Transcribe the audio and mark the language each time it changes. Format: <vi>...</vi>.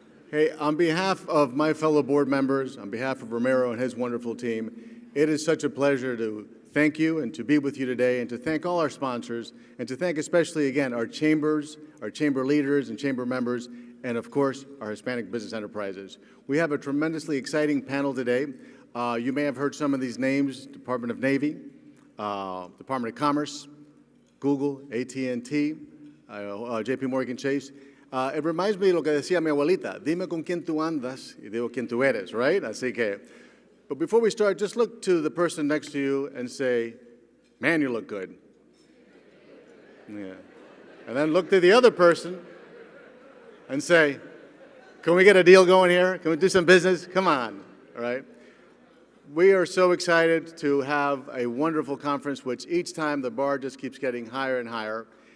<en>Hey, on behalf of my fellow board members, on behalf of Romero and his wonderful team, it is such a pleasure to thank you and to be with you today and to thank all our sponsors and to thank especially, again, our chambers, our chamber leaders and chamber members, and of course, our Hispanic business enterprises. We have a tremendously exciting panel today. You may have heard some of these names: Department of Navy, Department of Commerce, Google, AT&T, J.P. Morgan Chase. It reminds me</en> <es>de lo que decía mi abuelita, dime con quién tú andas y digo quién tú eres, right? Así que,</es> <en>but before we start, just look to the person next to you and say, man, you look good. Yeah. And then look to the other person and say, can we get a deal going here? Can we do some business? Come on, all right? We are so excited to have a wonderful conference, which each time the bar just keeps getting higher and higher.</en>